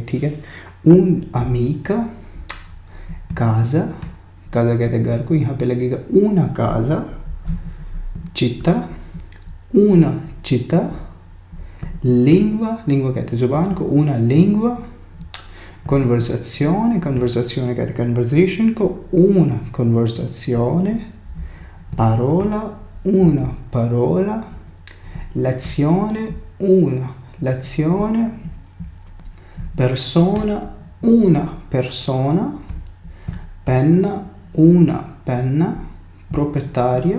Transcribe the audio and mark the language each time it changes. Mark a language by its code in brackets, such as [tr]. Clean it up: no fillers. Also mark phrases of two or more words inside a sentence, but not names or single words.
[hi] ठीक है, [it] un amica, casa, casa [hi] कहते हैं घर को, यहाँ पे लगेगा [it] una casa, città, una città, lingua, lingua [hi] कहते हैं जुबान को, [it] una lingua, conversazione, conversazione [hi] कहते हैं [it] conversation को, una conversazione, parola, una parola, lezione, una lezione, persona, una persona, penna, una penna, proprietario,